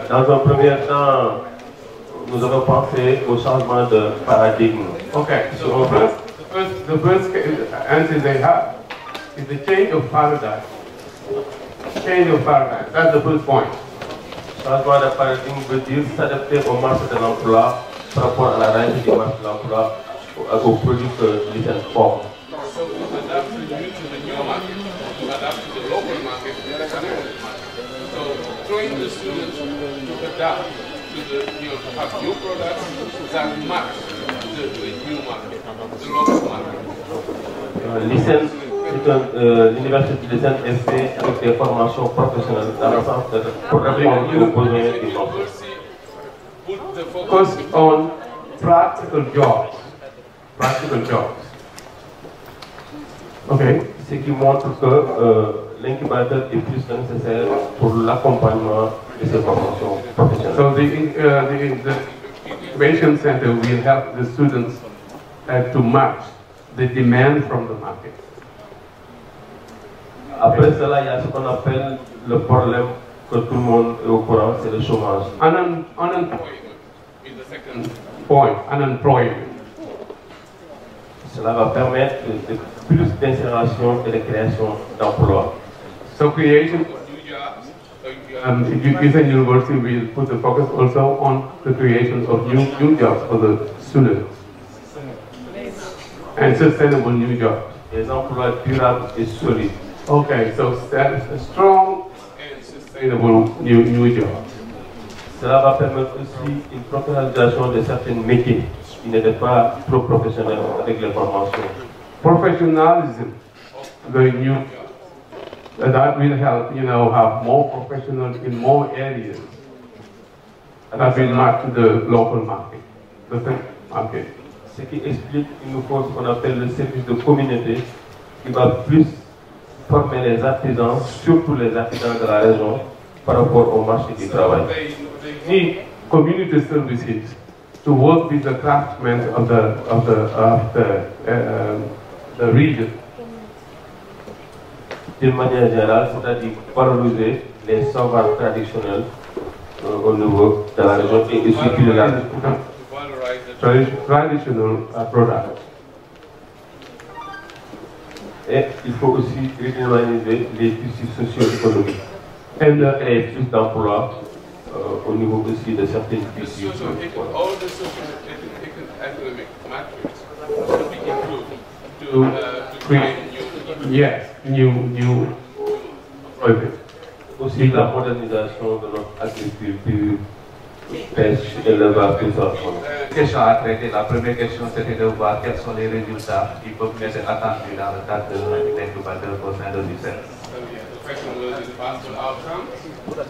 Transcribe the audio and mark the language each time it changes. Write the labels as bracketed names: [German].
[French] Dans un premier temps, nous avons pensé au changement de paradigme. [English] Okay. So the first answer they have is the change of paradigm. Change of paradigm. That's the first point. [French] Changement de paradigme veut dire s'adapter au marché de l'emploi par rapport à la réalité du marché de l'emploi, aux produits que l'ISEN forme. [English] So adapt to the new market, adapt to the local market, and the national market. So train the students to adapt to the to have new products that match the new market, the local market. [French] L'ISEN, l'université de l'ISEN est faite avec des formations professionnelles dans le sens de répondre aux besoins du marché. [English] Put the focus on practical jobs. Practical jobs. Okay. [French] Ce qui montre que l'incubateur est plus nécessaire pour l'accompagnement de ces formations professionnelles. [English] So the incubation center will help the students to match the demand from the market. [French] Après cela, il y a ce qu'on appelle le problème que tout le monde est au courant, c'est le chômage. [English] Unemployment is the second point. Unemployment. [French] Cela va permettre plus d'insération et de création d'emplois. [English] So creation of new jobs. Education University will put the focus also on the creation of new jobs for the students. And sustainable new jobs. [French] Des emplois durables et solides. [English] Okay, so strong and sustainable new jobs. [French] Cela va permettre aussi une professionnalisation de certains métiers qui n'étaient pas trop professionnels avec les formations. [English] Professionalism, the new that will help, have more professionals in more areas that will match the local market, the market. [French] Ce qui explique qu'il nous faut ce qu'on appelle le service de communauté qui va plus former les artisans, surtout les artisans de la région, par rapport au marché du travail. [English] They need community services to work with the craftsmen of the region. [French] D'une manière générale, c'est-à-dire valoriser les savoirs traditionnels au niveau de la région et aussi culinaire. [English] Traditional products. [French] Et il faut aussi redynamiser les tissus socio-économiques et créer plus d'emplois au niveau aussi de certaines tissus. [English] All the socio-economic matrix should be improved to create new projects. [French] Aussi la modernisation de notre agriculture, pêche, élevage, tout ça. Question à traiter. La première question, c'était de voir quels sont les résultats qui peuvent être attendus dans le cadre de l'incubateur au sein de l'UCEN. [English] The question was the possible outcomes.